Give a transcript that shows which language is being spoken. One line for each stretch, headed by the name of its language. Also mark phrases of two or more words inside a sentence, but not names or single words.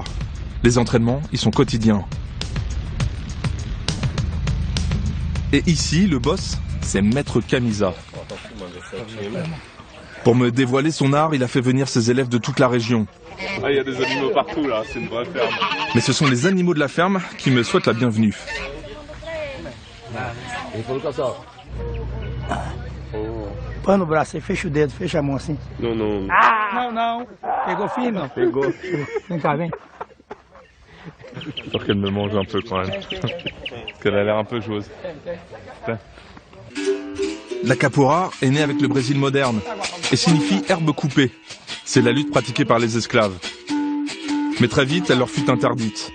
French: Les entraînements y sont quotidiens. Et ici, le boss, c'est Maître Camisa. Pour me dévoiler son art, il a fait venir ses élèves de toute la région. Ah, il y a des animaux partout là, c'est une vraie ferme. Mais ce sont les animaux de la ferme qui me souhaitent la bienvenue.
Portuguese: Põe no braço aí, fecha o dedo, fecha a mão assim.
French: Non.
Portuguese: Ah, não. Pegou firme? Pegou. Vem cá, vem.
French: J'ai peur qu'elle me mange un peu quand même. Parce qu'elle a l'air un peu joueuse. La capoeira est née avec le Brésil moderne et signifie herbe coupée. C'est la lutte pratiquée par les esclaves. Mais très vite, elle leur fut interdite.